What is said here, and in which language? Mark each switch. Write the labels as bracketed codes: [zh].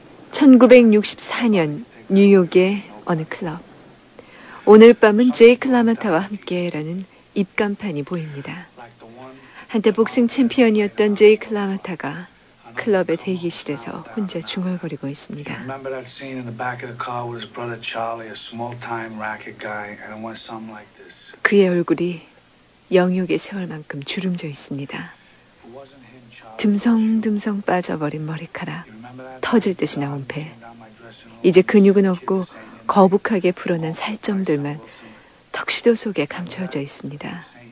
[ko] 1964년 뉴욕의 어느 클럽. 오늘 밤은 제이크 라마타와 함께라는 입간판이 보입니다. 한때 복싱 챔피언이었던 제이크 라마타가 클럽의 대기실에서 혼자 중얼거리고 있습니다. [en] Remember that scene in the back of the car with his brother Charlie, a small-time racket guy, and it went something like this. [ko] 그의 얼굴이 영욕의 세월만큼 주름져 있습니다. 듬성듬성 빠져버린 머리카락, 터질 듯이 나온 배, 이제 근육은 없고 거북하게 불어난 살점들만 턱시도 속에 감춰져 있습니다.